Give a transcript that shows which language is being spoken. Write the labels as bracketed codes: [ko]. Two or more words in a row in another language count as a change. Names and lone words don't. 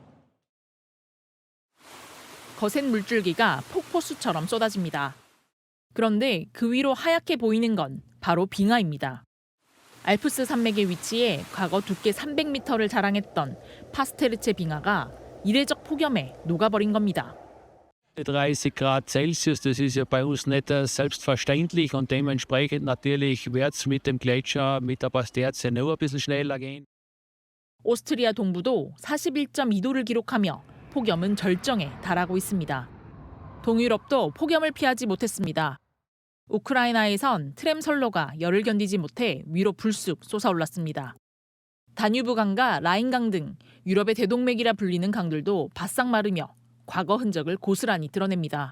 [ko] 거센 물줄기가 폭포수처럼 쏟아집니다. 그런데 그 위로 하얗게 보이는 건 바로 빙하입니다. 알프스 산맥에 위치해 과거 두께 300m를 자랑했던 파스테르체 빙하가 이례적 폭염에 녹아버린 겁니다. [de] 30 Grad Celsius, das ist ja bei uns nicht selbstverständlich und dementsprechend natürlich wird es mit dem Gletscher, mit der Pasterze noch ein bisschen schneller gehen. [ko] 오스트리아 동부도 41.2도를 기록하며 폭염은 절정에 달하고 있습니다. 동유럽도 폭염을 피하지 못했습니다. 우크라이나에선 트램 선로가 열을 견디지 못해 위로 불쑥 솟아올랐습니다. 다뉴브 강과 라인강 등 유럽의 대동맥이라 불리는 강들도 바싹 마르며 과거 흔적을 고스란히 드러냅니다.